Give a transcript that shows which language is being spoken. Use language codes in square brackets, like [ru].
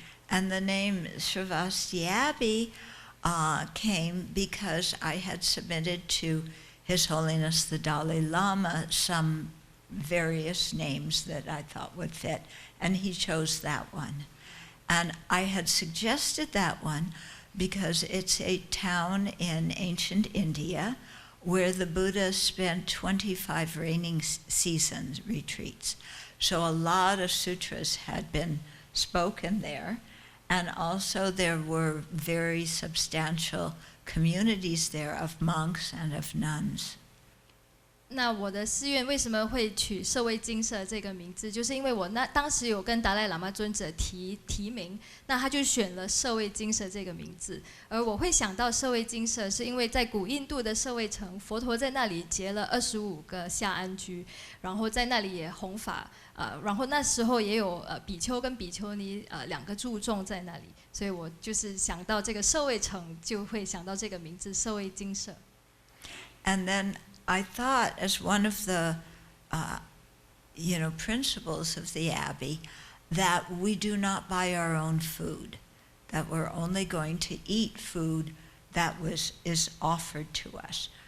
[en] And the name Shravasti Abbey came because I had submitted to His Holiness the Dalai Lama some various names that I thought would fit, and he chose that one. And I had suggested that one because it's a town in ancient India where the Buddha spent 25 raining season retreats. So a lot of sutras had been spoken there, and also there were very substantial communities there of monks and of nuns. [zh] 那我的寺院为什么会取舍卫精舍这个名字？就是因为我当时有跟达赖喇嘛尊者提名，那他就选了舍卫精舍这个名字。而我会想到舍卫精舍，是因为在古印度的舍卫城，佛陀在那里结了25个下安居，然后在那里也弘法，然后那时候也有比丘跟比丘尼2个住众在那里，所以我就是想到这个舍卫城，就会想到这个名字舍卫精舍。 [en] And then I thought, as one of the, principles of the Abbey, that we do not buy our own food, that we're only going to eat food that is offered to us.